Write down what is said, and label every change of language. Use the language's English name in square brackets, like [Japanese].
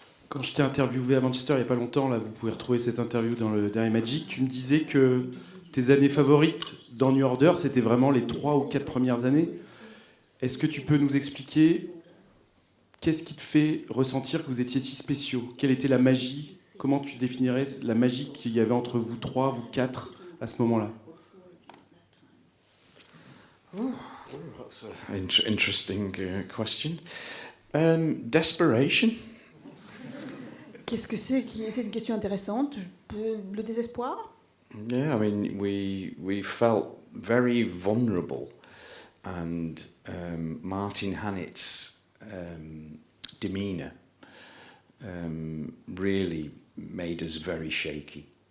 [French] Quand je t'ai interviewé à Manchester il n'y a pas longtemps, là, vous pouvez retrouver cette interview dans le dernier Magic, tu me disais que tes années favorites dans New Order, c'était vraiment les 3 ou 4 premières années. Est-ce que tu peux nous expliquer qu'est-ce qui te fait ressentir que vous étiez si spéciaux? Quelle était la magie? Comment tu définirais la magie qu'il y avait entre vous 3, vous 4 à ce moment-là? [English] That's an interesting question. Desperation. [French] Qu'est-ce que c'est C'est une question intéressante. Le désespoir? [English] Yeah, I mean, we felt very vulnerable, and Martin Hannett's demeanour really made us very shaky.